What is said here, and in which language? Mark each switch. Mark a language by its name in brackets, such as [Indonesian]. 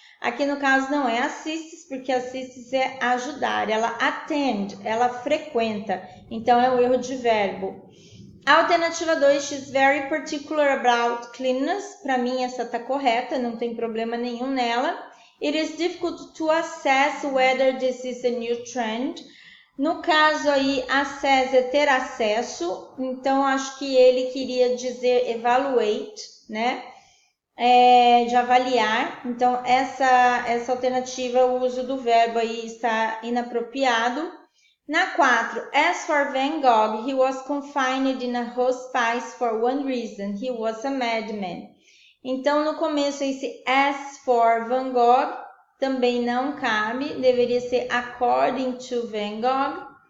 [Portuguese] Aqui no caso não é assists, porque assists é ajudar, ela attend, ela frequenta, então é o erro de verbo. A alternativa 2, [English] she's very particular about cleanliness, [Portuguese] para mim essa tá correta, não tem problema nenhum nela. [English] It is difficult to assess whether this is a new trend. [Portuguese] No caso aí, assess é ter acesso, então acho que ele queria dizer evaluate, né? De avaliar, então essa alternativa, o uso do verbo aí está inapropriado. Na 4, [English] as for Van Gogh, he was confined in a hospice for one reason, he was a madman. [Portuguese] Então, no começo, esse [English] as for Van Gogh [Portuguese] também não cabe, deveria ser [English] according to Van Gogh.